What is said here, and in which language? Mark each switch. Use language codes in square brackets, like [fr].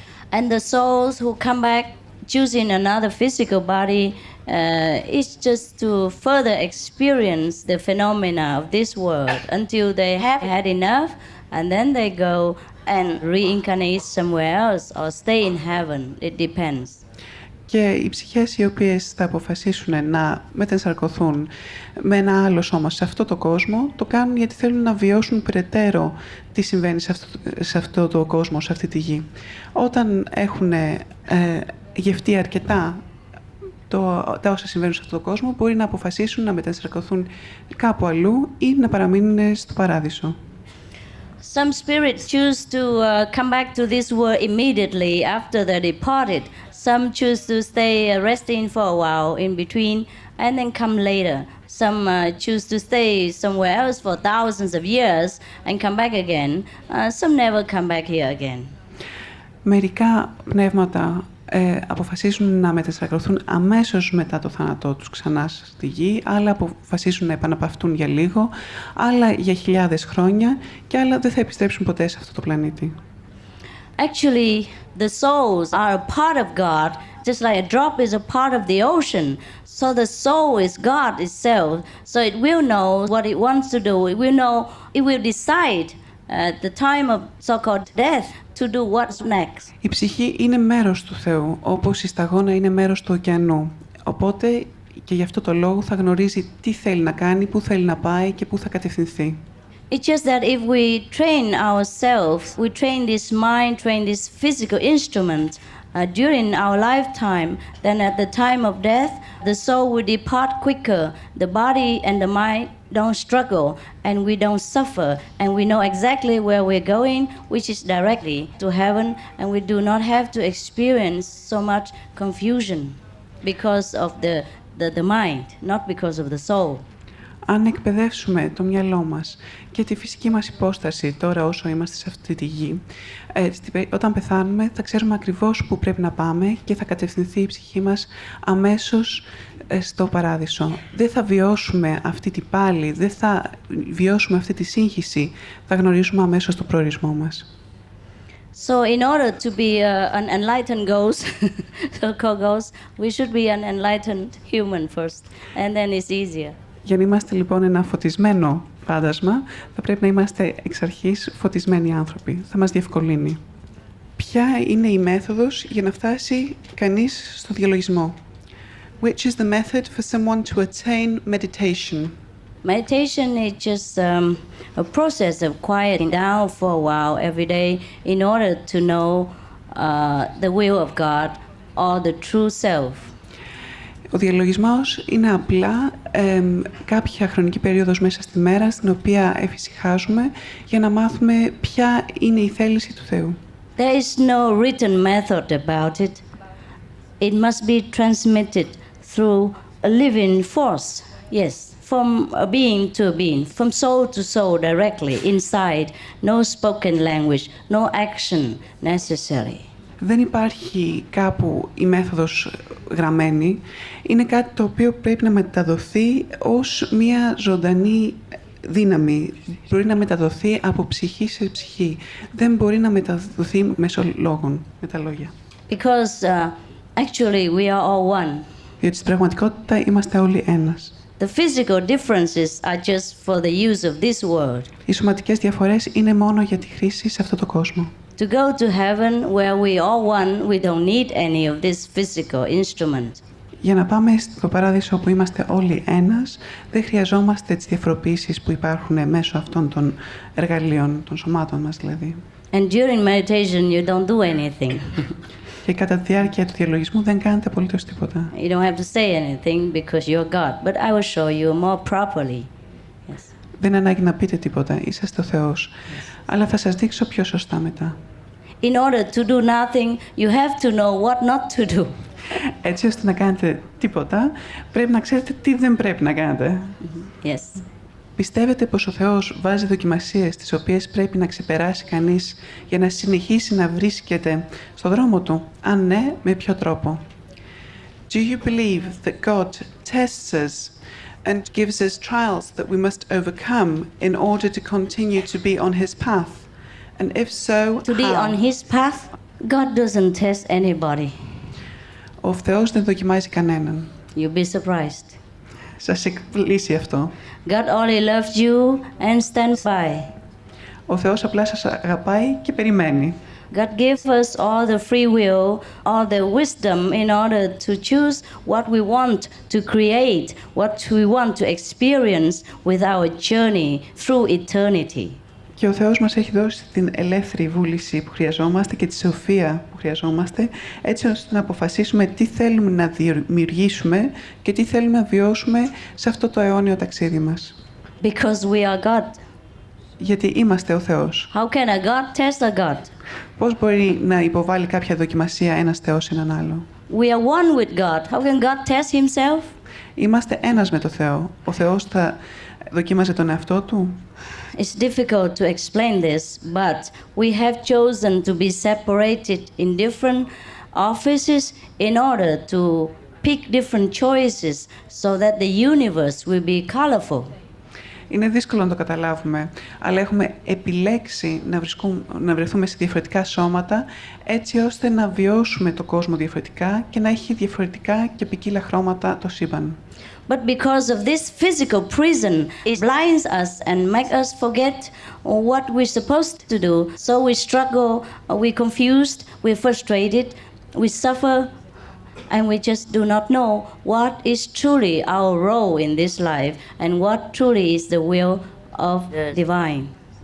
[en] And the souls who come back choosing another physical body is just to further experience the phenomena of this world until they have had enough, and then they go and reincarnate somewhere else or stay in heaven. It depends. [el] Και οι ψυχές οι οποίες θα αποφασίσουν να μετενσαρκωθούν με ένα άλλο σώμα σε αυτό το κόσμο, το κάνουν γιατί θέλουν να βιώσουν περαιτέρω τι συμβαίνει σε αυτό το κόσμο, σε αυτή τη γη. Όταν έχουν γευτεί αρκετά τα όσα συμβαίνουν σε αυτόν τον κόσμο, μπορεί να αποφασίσουν να μετασαρκωθούν κάπου αλλού ή να παραμείνουν στο παράδεισο. [en] Some spirits choose to come back to this world immediately after they departed. Some choose to stay resting for a while in between and then come later. Some choose to stay somewhere else for thousands of years and come back again. Some never come back here again. [el] Μερικά πνεύματα αποφασίσουν να μετασαρκωθούν αμέσως μετά το θάνατό τους ξανά στη γη, άλλα αποφασίσουν να επαναπαυτούν για λίγο, άλλα για χιλιάδες χρόνια και άλλα δεν θα επιστρέψουν ποτέ σε αυτό το πλανήτη. [en] Actually, the souls are a part of God, just like a drop is a part of the ocean. So the soul is God itself, so it will know what it wants to do. It will decide at the time of so-called death to do what's next. [el] Η ψυχή είναι μέρος του Θεού, όπως η σταγόνα είναι μέρος του ωκεανού. Οπότε και γι' αυτό το λόγο θα γνωρίζει τι θέλει να κάνει, πού θέλει να πάει και πού θα κατευθυνθεί. [en] It's just that if we train ourselves, we train this mind, train this physical instrument during our lifetime, then at the time of death, the soul will depart quicker. The body and the mind don't struggle and we don't suffer and we know exactly where we're going, which is directly to heaven, and we do not have to experience so much confusion because of the mind, not because of the soul. [el] Αν εκπαιδεύσουμε το μυαλό μας και τη φυσική μας υπόσταση τώρα όσο είμαστε σε αυτή τη γη, όταν πεθάνουμε θα ξέρουμε ακριβώς πού πρέπει να πάμε και θα κατευθυνθεί η ψυχή μας αμέσως στο παράδεισο. Δεν θα βιώσουμε αυτή την πάλη, δεν θα βιώσουμε αυτή τη σύγχυση, θα γνωρίσουμε αμέσως το προορισμό μας. [en] So in order to be an enlightened ghost, so-called ghost, we should be an enlightened human first, and then it's easier. [el] Για να είμαστε λοιπόν ένα φωτισμένο φάντασμα, θα πρέπει να είμαστε εξ αρχής φωτισμένοι άνθρωποι. Θα μας διευκολύνει. Ποια είναι η μέθοδος για να φτάσει κανείς στο διαλογισμό? [en] Which is the method for someone to attain meditation? Meditation is just a process of quieting down for a while every day in order to know the will of God or the true self. [el] Ο διαλογισμός είναι απλά κάποια χρονική περίοδος μέσα στη μέρα στην οποία εφησυχάζουμε για να μάθουμε ποια είναι η θέληση του Θεού. [en] There is no written method about it. It must be transmitted through a living force. Yes, from a being to a being, from soul to soul directly, inside. No spoken language, no action necessary. [el] Δεν υπάρχει κάπου η μέθοδος γραμμένη. Είναι κάτι το οποίο πρέπει να μεταδοθεί ως μια ζωντανή δύναμη. Μπορεί να μεταδοθεί από ψυχή σε ψυχή. Δεν μπορεί να μεταδοθεί μέσω λόγων, με τα λόγια. [en] Because actually we are all one. [el] Διότι στην πραγματικότητα είμαστε όλοι ένας. [en] The physical differences are just for the use of this world. [el] Οι σωματικές διαφορές είναι μόνο για τη χρήση σε αυτό το κόσμο. [en] To go to heaven where we all one, we don't need any of this physical instrument. [el] Για να πάμε στο παράδεισο όπου είμαστε όλοι ένας, δεν χρειαζόμαστε τις διαφοροποιήσεις που υπάρχουν μέσω αυτών των εργαλείων, των σωμάτων μας δηλαδή. [en] And during meditation you don't do anything. [el] Και κατά τη διάρκεια του διαλογισμού δεν κάνετε απολύτως τίποτα. [en] You don't have to say anything because you're God, but I will show you more properly. Yes. [el] Δεν ανάγκη να πείτε τίποτα, είσαστε ο Θεός. [en] Yes. [el] Αλλά θα σας δείξω πιο σωστά μετά. [en] In order to do nothing, you have to know what not to do. [el] Έτσι ώστε να κάνετε τίποτα, πρέπει να ξέρετε τι δεν πρέπει να κάνετε. [en] Yes. [el] Πιστεύετε πως ο Θεός βάζει δοκιμασίες τις οποίες πρέπει να ξεπεράσει κανείς για να συνεχίσει να βρίσκεται στο δρόμο του? Αν ναι, με ποιο τρόπο? [en] Do you believe that God tests us and gives us trials that we must overcome in order to continue to be on His path? And if so, to be on His path, God doesn't test anybody. [el] Ο Θεός δεν δοκιμάζει κανέναν. [en] You'll be surprised. [el] Σας εκπλήσει αυτό. [en] God only loves you and stands by. [el] Ο Θεός απλά σας αγαπάει και περιμένει. [en] God gives us all the free will, all the wisdom in order to choose what we want to create, what we want to experience with our journey through eternity. [el] Και ο Θεός μας έχει δώσει την ελεύθερη βούληση που χρειαζόμαστε και τη σοφία που χρειαζόμαστε, έτσι ώστε να αποφασίσουμε τι θέλουμε να δημιουργήσουμε και τι θέλουμε να βιώσουμε σε αυτό το αιώνιο ταξίδι μας. [en] Because we are God. [el] Γιατί είμαστε ο Θεός. [en] How can a God test a God? [el] Πώς μπορεί να υποβάλει κάποια δοκιμασία ένας Θεός έναν άλλο? [en] We are one with God. How can God test himself? [el] Είμαστε ένας με το Θεό. Ο Θεός θα δοκίμαζε τον εαυτό του? [en] It's difficult to explain this, but we have chosen to be separated in different offices in order to pick different choices so that the universe will be colorful. [el] Είναι δύσκολο να το καταλάβουμε, αλλά έχουμε επιλέξει να βρεθούμε σε διαφορετικά σώματα, έτσι ώστε να βιώσουμε το κόσμο διαφορετικά και να έχει διαφορετικά και ποικίλα χρώματα το σύμπαν. [en] But because of this physical prison, it blinds us and makes us forget what we're supposed to do. So we struggle, we're confused, we're frustrated, we suffer, and we just do not know what is truly our role in this life and what truly is the will of the divine.